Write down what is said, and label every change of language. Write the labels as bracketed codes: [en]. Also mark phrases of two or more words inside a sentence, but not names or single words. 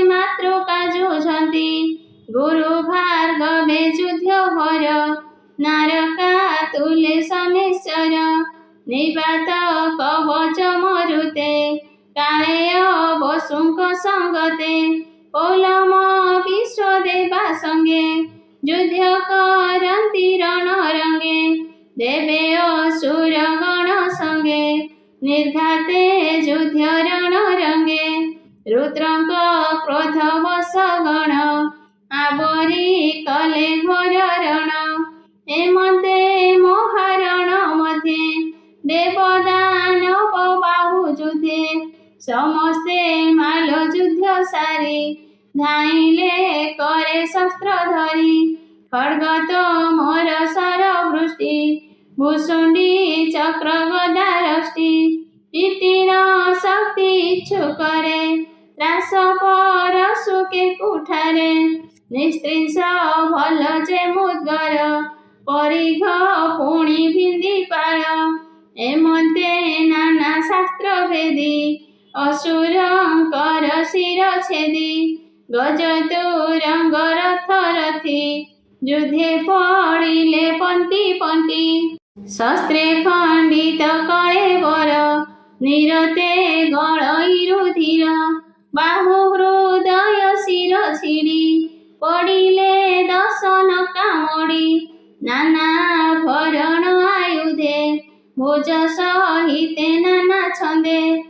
[or] ମାତୃକା ଜୁଝନ୍ତି ଗୁରୁ ଭାର୍ଗବେ ଯୁଦ୍ଧ ଭର ନାରକା ତୁଲେ ସମେଶ୍ୱର ନିବାତ କବଚ ମରୁତେ କାଳେୟ ବସୁଙ୍କ ସଙ୍ଗତେ ପୌଲମ ବିଶ୍ୱଦେବା ସଙ୍ଗେ ଯୁଦ୍ଧ କରନ୍ତି ରଣ ରଙ୍ଗେ ଦେବେ ଅସୁର ଗଣ ସଙ୍ଗେ ନିର୍ଘାତେ ଯୁଦ୍ଧ ରଣ ରଙ୍ଗେ ରୁଦ୍ରଙ୍କ କ୍ରୋଧ ବଶ ଗଣ ଆବରି କଲେ ଘୋର ରଣ ହେମନ୍ତେ ମହାରଣ ମଧ୍ୟେ ଦେବଦାନବ ବାହୁ ଯୁଦ୍ଧେ ସମସ୍ତେ ମାଲ ଯୁଦ୍ଧ ସାରି ଧାଇଁଲେ କରେ ଶସ୍ତ୍ର ଧରି ଖଡ୍ଗ ମୋର ସର ବୃଷ୍ଟି ଭୁଷୁଣ୍ଡି ଚକ୍ର ଗଦା ଋଷ୍ଟି ତୀର ଶକ୍ତି ଇଚ୍ଛୁ କରେ ତ୍ରାସ ପରଶୁ କେ କୁଠାରେ ନିସ୍ତ୍ରିଂସ ଭଲ ଜେ ମୁଦ୍ଗର ପରିଘ ପୁଣି ଭିନ୍ଦି ପାଳ ଏମତେ ନାନା ଶାସ୍ତ୍ର ଭେଦି ଅସୁରଙ୍କର ଶିର ଛେଦି ଗଜତୁରଙ୍ଗ ରଥ ରଥୀ ଯୁଦ୍ଧେ ପଡ଼ିଲେ ପଂକ୍ତି ପଂକ୍ତି ଶସ୍ତ୍ରେ ଖଣ୍ଡିତ କଳେ ବର ନିରତେ ଗଳଇ ରୁଧିର ବାହୁ ହୃଦୟ ଶିର ଛିଡ଼ି ପଡ଼ିଲେ ଦଶନ କାମୁଡ଼ି ନାନା ଭରଣ ଆୟୁଧେ ଭୁଜ ସହିତେ ନାନା ଛନ୍ଦେ